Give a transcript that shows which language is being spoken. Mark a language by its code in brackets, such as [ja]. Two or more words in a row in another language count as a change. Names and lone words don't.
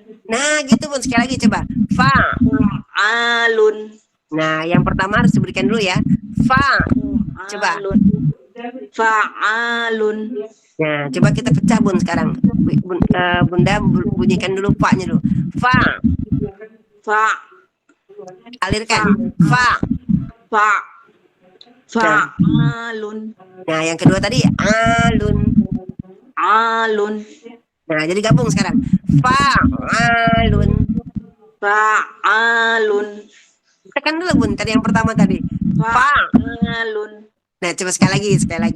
[id] Nah, gitu Bun, sekali lagi coba. Fa. Fa'alun. Nah, yang pertama harus diberikan dulu ya. Fa. Coba. Fa'alun. Nah, coba kita pecah Bun sekarang. Bunda bunyikan dulu fa-nya dulu. Fa. Fa. Alirkan. Fa. Fa. Fa'alun. Nah, yang kedua tadi alun. Alun. Nah, jadi gabung sekarang. Fa'alun. Fa'alun. Tekan dulu Bun, tadi yang pertama tadi. Fa. Fa'alun. Nah, coba sekali lagi.